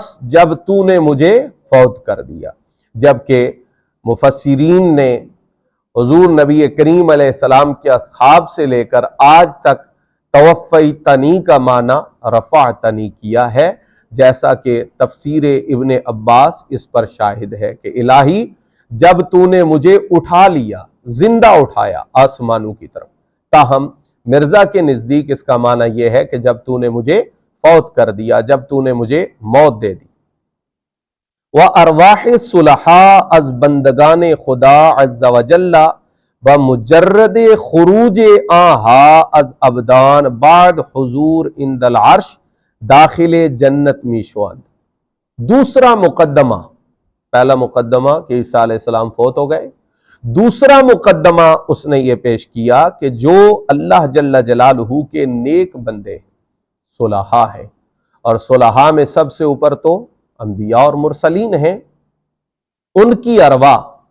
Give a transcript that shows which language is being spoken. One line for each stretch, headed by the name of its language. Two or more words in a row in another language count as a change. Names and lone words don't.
Urdu: جب تو نے مجھے فوت کر دیا، جبکہ مفسرین نے حضور نبی کریم
Arabic: علیہ السلام
Urdu: کے اصحاب سے لے کر آج تک توفیتنی کا معنی رفعتنی کیا ہے، جیسا کہ تفسیر ابن عباس اس پر شاہد ہے کہ الہی جب تو نے مجھے اٹھا لیا، زندہ اٹھایا آسمانوں کی طرف۔ تاہم مرزا کے نزدیک اس کا معنی یہ ہے کہ جب تو نے مجھے فوت کر دیا، جب تو نے مجھے موت دے دی۔
Arabic: وَأَرْوَاحِ الصُّلَحَاءِ
Persian: از بندگان خدا
Arabic: عز وجل
Persian: بمجرد خروج آنہا از ابدان بعد حضور
Arabic: عند العرش
Persian: داخل جنت میشوند۔
Urdu: دوسرا مقدمہ، پہلا مقدمہ کہ عیسیٰ
Arabic: علیہ السلام
Urdu: فوت ہو گئے، دوسرا مقدمہ اس نے یہ پیش کیا کہ جو اللہ
Arabic: جل جلالہ
Urdu: کے نیک بندے صلحاء ہیں، اور صلحاء میں سب سے اوپر تو انبیاء اور مرسلین ہیں، ان کی ارواح